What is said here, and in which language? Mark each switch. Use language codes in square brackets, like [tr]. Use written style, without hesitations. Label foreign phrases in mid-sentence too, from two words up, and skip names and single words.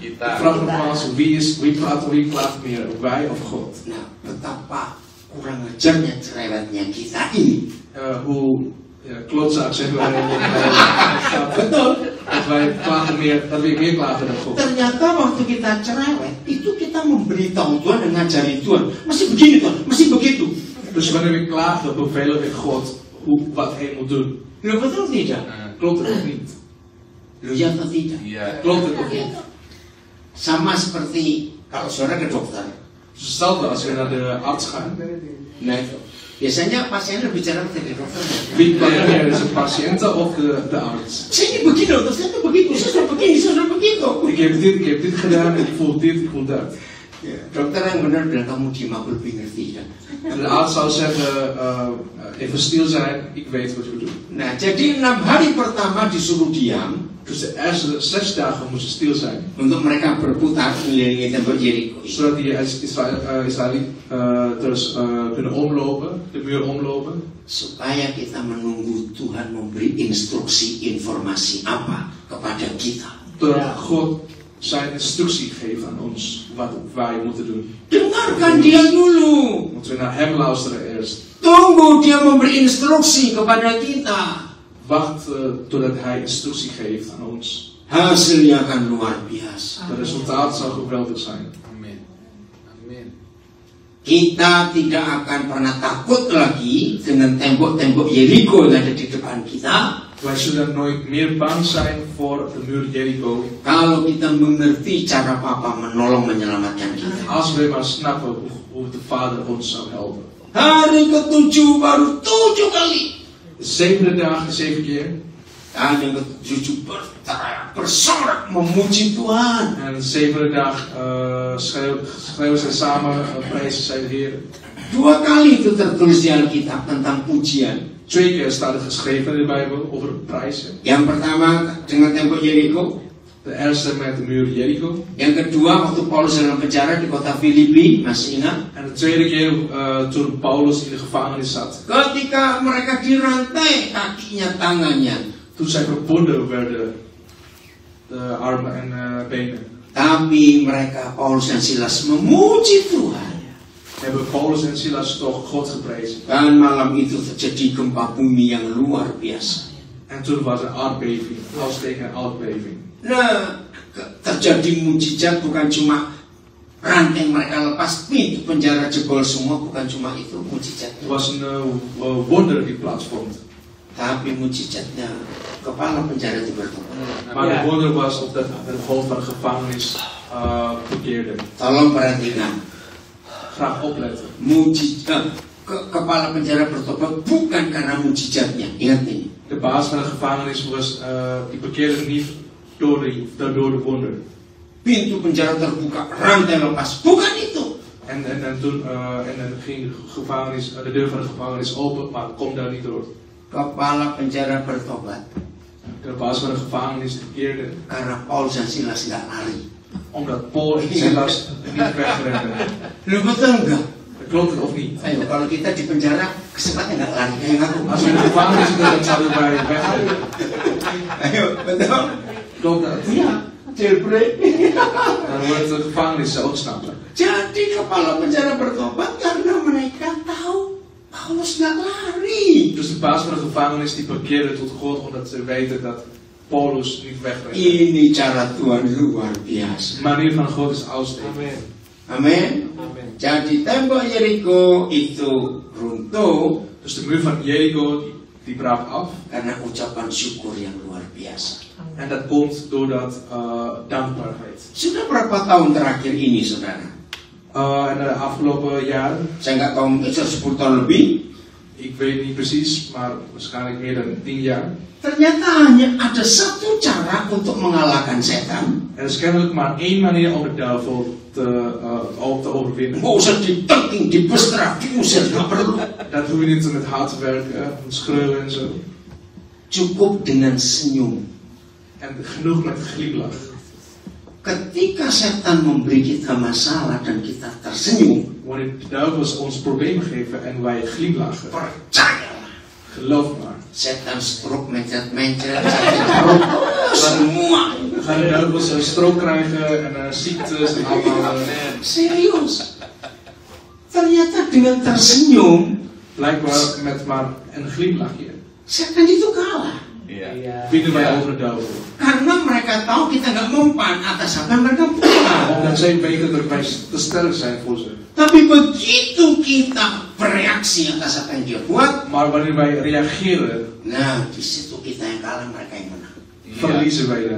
[nl] Ik [id] Kita. [nl] vraag nogmaals, wie klaagt meer, wij of God? [id] Nah, betapa kurang ajarnya cerewetnya kita ini. [nl] Hoe klootzak zijn wij. [id] Betul. [nl] Dat wij klagen meer, dat we meer klagen dan God. [id] Ternyata waktu kita cerewet, itu kita memberitahu Tuhan dan ngajari Tuhan. Masih begini Tuhan, masih begitu. [nl] Dus wanneer we klagen, bevelen we God wat hij moet doen. [id] Loh, betul tidak? [nl] Klopt het of niet? [id] Loh, ya atau tidak? Iya. [nl] Klopt het of niet? [id] Sama seperti kalau saudara ke dokter. [nl] Dus hetzelfde als we naar de arts gaan. [id] Nah itu. Biasanya pasien lebih cerewet dari dokter. [nl] Wie klaagt meer, is het patiënt of de arts? [id] Saya ini begini dokter, saya itu begitu, saya sudah begini, saya sudah begitu. [nl] Ik heb dit gedaan en ik voel dit, ik voel dat. [id] Ya, dokter yang benar bilang kamu diam, aku lebih ngerti kan. [nl] En de arts zou zeggen, even stil zijn, ik weet wat we doen. [id] Nah, jadi 6 hari pertama disuruh diam [nl] Dus de eerste 6 dagen moesten stil zijn. [id] untuk mereka berputar mengelilingi tembok Jericho. [nl] Zodat die Israëliërs kunnen omlopen, de muur omlopen. [id] Supaya kita menunggu Tuhan memberi instruksi informasi apa kepada kita. [nl] Doordat God zijn instructie geeft aan ons wat wij moeten doen. [id] Dengarkan dia dulu. [nl] Moeten we naar hem luisteren eerst. [id] Tunggu dia memberi instruksi kepada kita. [nl] Wacht totdat hij instructie geeft aan ons. [id] Hasilnya akan luar biasa. [nl] Het resultaat zal geweldig zijn. [id] Amin. Kita tidak akan pernah takut lagi dengan tembok-tembok Jericho yang ada di depan kita. [nl] Wij zullen nooit meer bang zijn voor de muur Jericho. [id] Kalau kita mengerti cara Papa menolong menyelamatkan kita. [nl] Als we maar snappen hoe de Vader ons zou helpen. [id] Hari ke-7 baru 7 kali. [nl] De zevende dag 7 keer. [id] Dan yang ke-7 berteriak, bersorak memuji Tuhan. [nl] En de zevende dag schreeuwen zij samen, prijzen zij de Heer. [id] 2 kali itu tertulis di Alkitab tentang pujian. [nl] 2 keer staat er geschreven in de Bijbel over prijzen. [id] Yang pertama dengan tembok Jericho. [nl] De eerste met de muur Jericho. [id] Yang kedua waktu Paulus dalam penjara di kota Filipi, masih ingat? [nl] En de tweede keer toen Paulus in de gevangenis zat. [id] Ketika mereka dirantai kakinya, tangannya. [nl] Toen zij verbonden werden, de armen en benen. [id] Tapi mereka, Paulus dan Silas, memuji Tuhan. [nl] Hebben Paulus en Silas toch God geprezen. [id] Dan malam itu terjadi gempa bumi yang luar biasa. [nl] En toen was er aardbeving, als tegen aardbeving. [id] Nah, terjadi mujizat bukan cuma rantai mereka lepas, pintu penjara jebol semua, bukan cuma itu mujizatnya. [nl] Er was een wonder die plaatsvond. [id] Tapi mujizatnya kepala penjara itu bertobat. [nl] Maar de wonder was dat het hoofd van de gevangenis bekeerde. [id] Tolong perhatikan. [nl] Graag opletten. [id] Kepala penjara bertobat bukan karena mujizatnya. Ingat ini. [nl] De baas van de gevangenis die bekeerde niet door de wonder. [id] Pintu penjara terbuka, rantai lepas, bukan itu. [nl] En toen ging de deur van de gevangenis open, maar kom daar niet door. [id] Kepala penjara bertobat. [nl] De baas van de gevangenis bekeerde. [id] Karena Paulus en Silas nggak lari. [nl] Omdat Paulus en Silas niet wegrenden. [id] Lu betul nggak? [nl] Klopt het of niet? [id] Ayo, kalau kita di penjara kesempatan nggak lari kayak aku. [nl] Als we in de gevangenis zitten, dan zouden wij wegrennen. [id] Ayo, betul? [nl] Klopt dat? [id] Iya, jailbreak. [nl] Dan wordt de gevangenis ontsnappen. [id] Jadi kepala penjara bertobat karena mereka tahu Paulus nggak lari. [nl] Dus de baas van de gevangenis die bekeerde tot God omdat ze weten dat Paulus niet wegrent. [id] Ini cara Tuhan luar biasa. [nl] De manier van God is uitstekend. [id] Amin. Jadi tembok Jericho itu runtuh. [nl] Dus de muur van Jericho die brak af. [id] Karena ucapan syukur yang luar biasa. [nl] En dat komt doordat dankbaarheid. [id] Sudah berapa tahun terakhir ini, saudara? [nl] En de afgelopen jaren, [id] Saya nggak tahu, itu 10 tahun lebih. [nl] ik weet niet precies, maar waarschijnlijk meer dan 10 jaar. [id] Ternyata hanya ada satu cara untuk mengalahkan setan. [nl] Er is kennelijk maar één manier om de duivel te overwinnen. [id] Nggak usah ditengking, dibestraf, diusir, nggak perlu. [nl] Dat hoef je niet met hard te werken, met schreeuwen en zo. [id] Cukup dengan senyum. [nl] En genoeg met glimlach. [id] Ketika setan memberi kita masalah dan kita tersenyum, [nl] Wanneer de duivels ons problemen geven en wij glimlachen, [id] percayalah, [nl] geloof maar. [id] setan stroke mencret-mencret, setan semua. [nl] Dan gaan de duivels een strook krijgen en ziektes en allemaal. [id] Serius. Ternyata dengan tersenyum, [nl] Blijkbaar met maar een glimlachje [id] setan itu kalah. [nl] winnen wij over de duivel. [id] Karena mereka tahu kita nggak mempan atas apa yang mereka punya. [nl] Omdat zij weten dat wij te sterk zijn voor ze. [id] Tapi begitu kita bereaksi atas apa yang dia buat, [nl] Maar wanneer wij reageren, [id] nah di situ kita yang kalah, mereka yang menang. [nl] verliezen wij dan.